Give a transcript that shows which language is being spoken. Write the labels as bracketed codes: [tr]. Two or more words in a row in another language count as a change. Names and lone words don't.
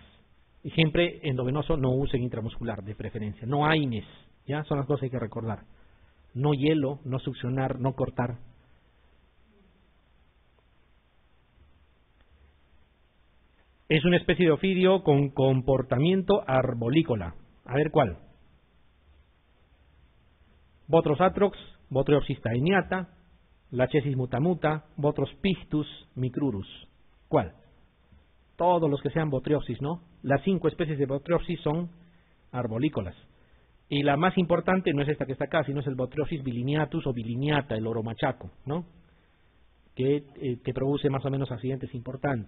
[es] Y siempre endovenoso, no usen intramuscular de preferencia. No AINES, ¿ya? Son las cosas que hay que recordar. No hielo, no succionar, no cortar. Es una especie de ofidio con comportamiento arborícola. A ver cuál. Botros atrox, Botryopsis taeniata, Lachesis mutamuta, Botros pictus, Micrurus. ¿Cuál? Todos los que sean Botryopsis, ¿no? Las 5 especies de Botryopsis son arborícolas. Y la más importante no es esta que está acá, sino es el Botryopsis bilineatus o bilineata, el oromachaco, ¿no? Que produce más o menos accidentes importantes.